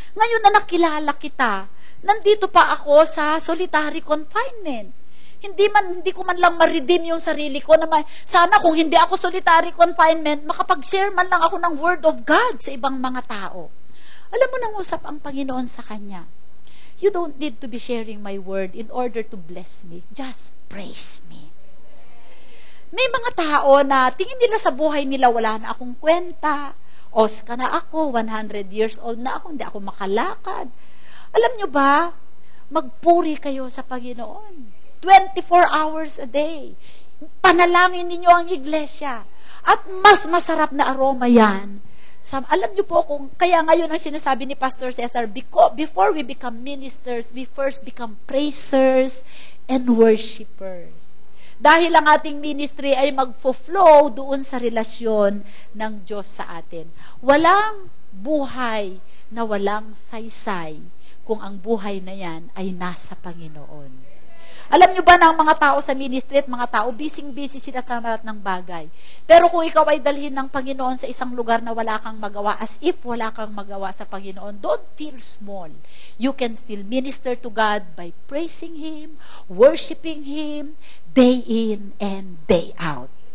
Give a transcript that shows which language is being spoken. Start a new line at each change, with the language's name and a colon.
Filipino: Ngayon na nakilala kita, nandito pa ako sa solitary confinement. Hindi ko man lang ma-redeem yung sarili ko na sana kung hindi ako solitary confinement, makapag-share man lang ako ng word of God sa ibang mga tao. Alam mo, nangusap ang Panginoon sa kanya.
English: You don't need to be sharing my word in order to bless me. Just praise me.
Filipino: May mga tao na tingin nila sa buhay nila, wala na akong kwenta. Oska na ako, 100 years old na ako, hindi ako makalakad. Alam nyo ba, magpuri kayo sa Panginoon.
English: 24 hours a day.
Filipino: Panalangin ninyo ang iglesia. At mas masarap na aroma yan. Alam nyo po kung, kaya ngayon ang sinasabi ni Pastor Cesar,
English: before we become ministers, we first become praisers and worshipers.
Filipino: Dahil ang ating ministry ay magfo-flow doon sa relasyon ng Diyos sa atin. Walang buhay na walang saysay kung ang buhay na yan ay nasa Panginoon. Alam nyo ba na ang mga tao sa ministry at mga tao, busy-busy sila sa lahat ng bagay. Pero kung ikaw ay dalhin ng Panginoon sa isang lugar na wala kang magawa, as if wala kang magawa sa Panginoon,
English: don't feel small. You can still minister to God by praising Him, worshiping Him, day in and day out.